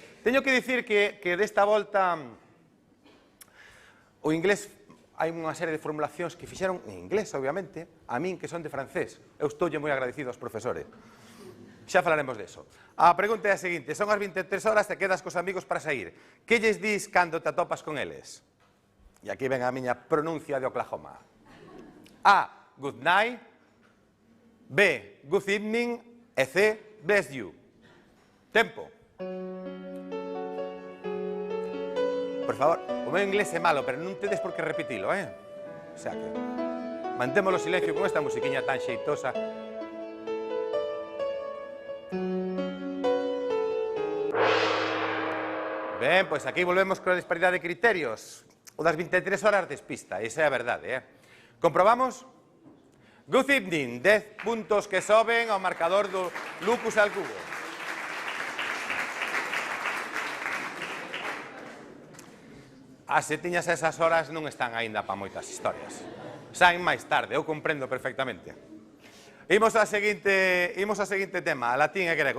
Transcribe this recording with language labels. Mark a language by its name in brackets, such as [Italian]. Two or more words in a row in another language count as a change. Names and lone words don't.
[Galician] Teño que dicir que desta volta o inglés hai unha serie de formulacións que fixeron en inglés, obviamente, a min que son de francés. Eu estoulle moi agradecido aos profesores. Xa falaremos deso. A pregunta é a seguinte, son as 23 horas e quedas cos amigos para sair. Que lles dis cando te atopas con eles? E aquí ven a miña pronuncia de Oklahoma. [English] A. Good night. B. Good evening. E C. Bless you. [Galician] Tempo. Por favor, o meu inglés é malo, pero non tedes por que repetilo, O sea que mantémolo silencio con esta musiquiña tan xeitosa. Ben, pois aquí volvemos con a disparidade de criterios. O das 23 horas despista, esa é a verdade, Comprobamos? [English] Good evening, [Galician] 10 puntos que soben ao marcador do lucus al cubo. As setiñas a esas horas non están aínda para moitas historias. Saen máis tarde, eu comprendo perfectamente. Imos ao seguinte tema, latín e grego.